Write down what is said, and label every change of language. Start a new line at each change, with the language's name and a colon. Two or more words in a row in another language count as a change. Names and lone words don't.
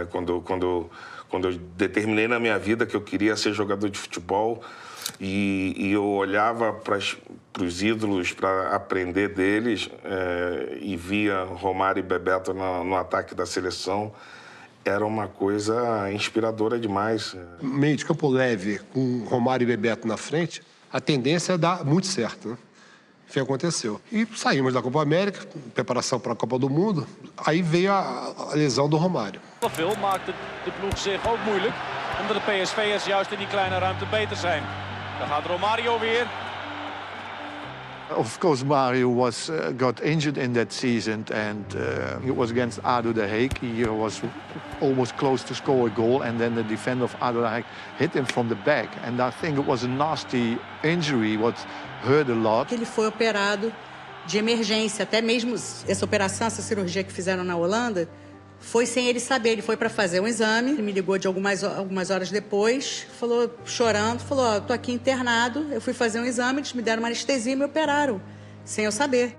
Portuguese: Quando eu determinei na minha vida que eu queria ser jogador de futebol e eu olhava para os ídolos para aprender deles e via Romário e Bebeto no ataque da seleção, era uma coisa inspiradora demais. Meio de campo leve, com Romário e Bebeto na frente, a tendência é dar muito certo, né? Foi o que aconteceu. E saímos da Copa América, preparação para a Copa do Mundo, aí veio a lesão do Romário.
Dutch: Veel maakte de ploeg zich ook moeilijk, omdat de PSV'ers juist in die kleine ruimte beter zijn. Dan gaat Romario weer.
English: Of course, Mario got injured in that season, and it was against ADO Den Haag. He was almost close to score a goal, and then the defender of ADO Den Haag hit him from the back. And I think it was a nasty injury, what hurt a lot.
Portuguese: Ele foi operado de emergência, até mesmo essa operação, essa cirurgia que fizeram na Holanda, foi sem ele saber. Ele foi para fazer um exame, ele me ligou de algumas horas depois, falou, chorando, falou, ó, tô aqui internado, eu fui fazer um exame, eles me deram uma anestesia e me operaram, sem eu saber.